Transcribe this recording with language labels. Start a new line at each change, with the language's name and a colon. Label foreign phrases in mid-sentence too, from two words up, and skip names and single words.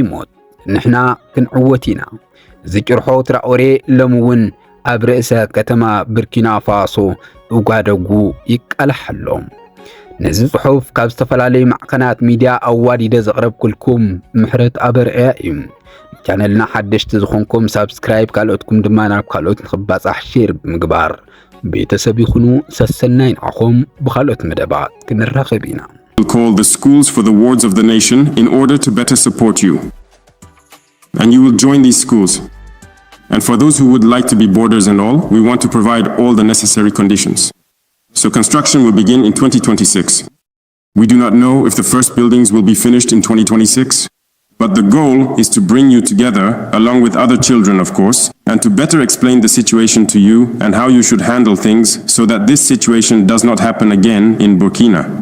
Tigrinya: ሞት ንሕና ክንዕወት ኢና። ዝጭርሖ ትራኦሬ ሎሚ እውን ኣብ ርእሰ ከተማ ቡርኪና ፋሶ ኡጋደጉ ይቃላሕ ኣሎ። ነዚ ጽሑፍ ካብ ዝተፈላለዩ ማዕከናት ሚድያ ኣዋዲደ ዘቕረብኩልኩም ምሕረት ኣበርአያ እዩ። ቻነልና ሓደሽቲ ዝኾንኩም ሳብስክራይብ ካልኦትኩም ድማ ናብ ካልኦት ንኽባጻሕ ሼር ብምግባር ቤተሰብ ይኹኑ። ሰሰናይ ንዓኹም ብኻልኦት መደባት ክንራኸብ ኢና።
English: We'll call the schools for the wards of the nation in order to better support you. And you will join these schools. And for those who would like to be boarders and all, we want to provide all the necessary conditions. So construction will begin in 2026. We do not know if the first buildings will be finished in 2026, but the goal is to bring you together, along with other children of course, and to better explain the situation to you and how you should handle things so that this situation does not happen again in Burkina.